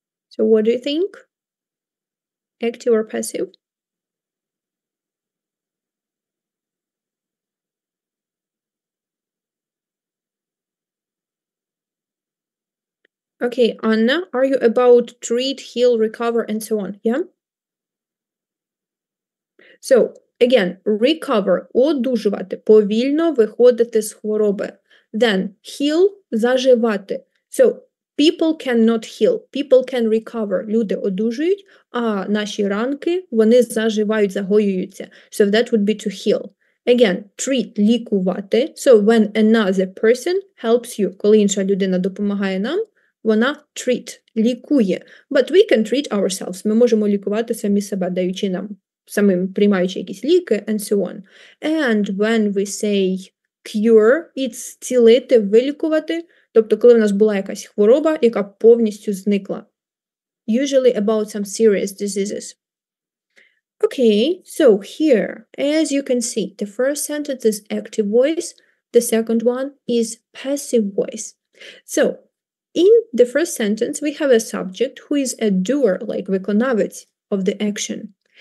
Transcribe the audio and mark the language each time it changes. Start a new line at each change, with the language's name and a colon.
English: So what do you think? Active or passive? Okay, Anna, are you about treat, heal, recover, and so on? Yeah?
Ukrainian: So, again, recover, одужувати, повільно виходити з хвороби.
English: Then, heal, заживати. So, people cannot heal, people can recover.
Ukrainian: Люди одужують, а наші ранки, вони заживають, загоюються.
English: So, that would be to heal. Again, treat, лікувати. So, when another person helps you,
Ukrainian: коли інша людина допомагає нам, вона
English: treat, лікує. But we can treat ourselves.
Ukrainian: Ми можемо лікувати самі себе, даючи нам, самим приймаючи якісь ліки,
English: and so on. And when we say cure, it's
Ukrainian: зцілити, вилікувати, тобто коли в нас була якась хвороба, яка повністю зникла.
English: Usually about some serious diseases. Okay, so here, as you can see, the first sentence is active voice, the second one is passive voice. So, in the first sentence, we have a subject who is a doer, like виконавець of the action.